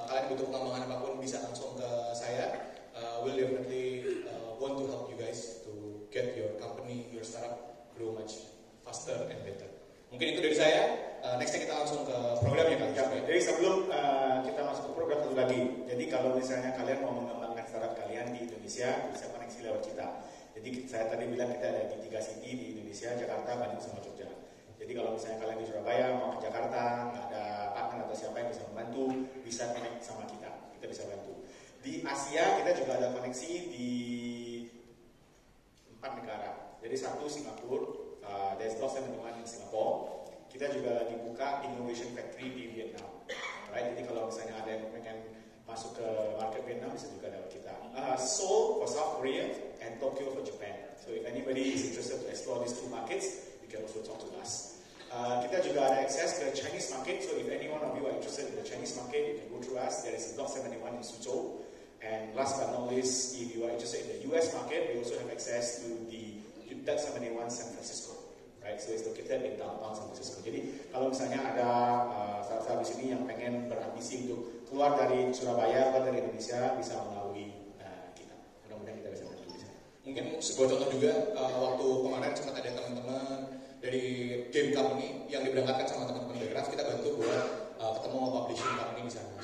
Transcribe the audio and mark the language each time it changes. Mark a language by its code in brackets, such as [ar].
[id] butuh pengembangan apapun bisa langsung ke saya. [en] We'll definitely want to help you guys to get your company, your startup grow much faster and better. [id] Mungkin itu dari saya. Nextnya kita langsung ke programnya kan. Ya, jadi sebelum kita masuk ke program satu lagi. Jadi kalau misalnya kalian mau mengembangkan startup kalian di Indonesia, bisa koneksi lewat kita. Jadi saya tadi bilang kita ada di 3 city di Indonesia, Jakarta, Bandung, sama Jogja. Jadi kalau misalnya kalian di Surabaya mau ke Jakarta, nggak ada partner atau siapa yang bisa membantu, bisa connect sama kita. Kita bisa bantu. Di Asia kita juga ada koneksi di 4 negara. Jadi satu Singapura, [en] there's Block 71 in Singapore. [id] Kita juga lagi buka Innovation Factory di Vietnam. Right? Jadi kalau misalnya ada yang pengen masuk ke market Vietnam bisa juga lewat kita. [en] Seoul for South Korea and Tokyo for Japan. So if anybody is interested to explore these 2 markets, you can also talk to us. [id] Kita juga ada access ke Chinese market. [en] So if any one of you are interested in the Chinese market, you can go through us. There is a Block 71 in Suzhou. And last but not least, if you are interested in the US market, we also have access to the Block 71 San Francisco. Right, so it's located in downtown San Francisco. [id] Jadi kalau misalnya ada startup di sini yang pengen berambisi untuk keluar dari Surabaya, keluar dari Indonesia, bisa melalui kita. Mudah-mudahan kita bisa bantu di sana. Mungkin sebuah contoh juga, waktu kemarin sempat ada teman-teman dari game company yang diberangkatkan sama teman-teman Backcraft, kita bantu buat ketemu publishing company di sana.